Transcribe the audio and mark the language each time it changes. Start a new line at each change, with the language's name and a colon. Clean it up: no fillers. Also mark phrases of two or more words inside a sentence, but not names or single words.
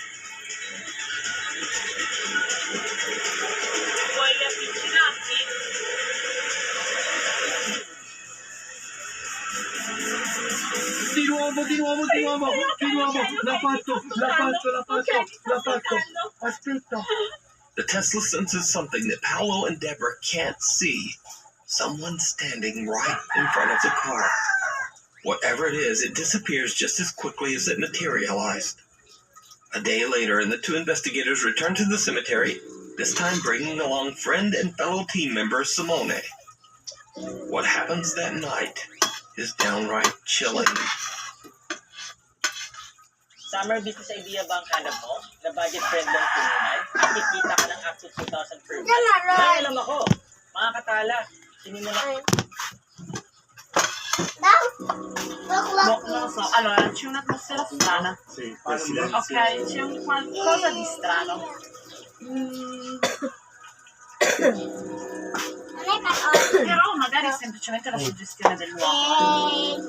Italian: Vuoi avvicinarti? Di nuovo, di nuovo, di nuovo, di nuovo. L'ha fatto, l'ha fatto, l'ha fatto, l'ha fatto. Aspetta.
English: The Tesla senses something that Paolo and Deborah can't see. Someone standing right in front of the car. Whatever it is, it disappears just as quickly as it materialized. A day later, and the two investigators return to the cemetery, this time bringing along friend and fellow team member Simone. What happens that night is downright chilling. Summer business idea
Filipino: ba ang hanap mo? Na budget-friendly ang pununan? Kikita ka ng
English: up to 2,000 per month?
Filipino: May alam ako! Mga katala, sinimulan
Italian: Non lo so. Allora, c'è un'atmosfera strana. Sì, quel silenzio. Ok, c'è un qualcosa di strano. Però magari è semplicemente la suggestione del luogo.